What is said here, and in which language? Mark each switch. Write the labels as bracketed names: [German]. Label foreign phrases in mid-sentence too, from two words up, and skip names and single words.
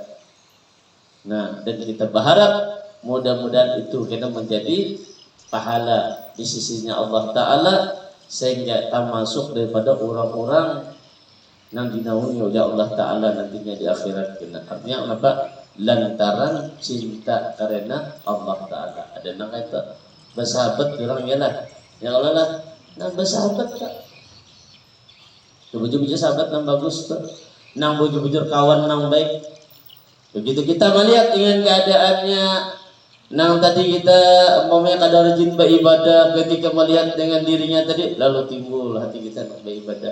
[Indonesian] Nah, dan kita berharap mudah-mudahan itu kita menjadi pahala di sisinya Allah Ta'ala, sehingga kita masuk daripada orang-orang yang dinaungi oleh Allah Ta'ala nantinya di akhirat. Artinya apa? Lantaran cinta karena Allah Ta'ala. Ada yang kata bersahabat orang ya lah, ya Allah lah, nah bersahabat tak. [Banjar] bujur-bujur sahabat nang bagus tuh, nang bujur-bujur kawan nang baik. [Indonesian] Begitu kita melihat dengan keadaannya, nang tadi kita umpamanya kadar rajin beribadah, ketika melihat dengan dirinya tadi, lalu timbul hati kita nak beribadah.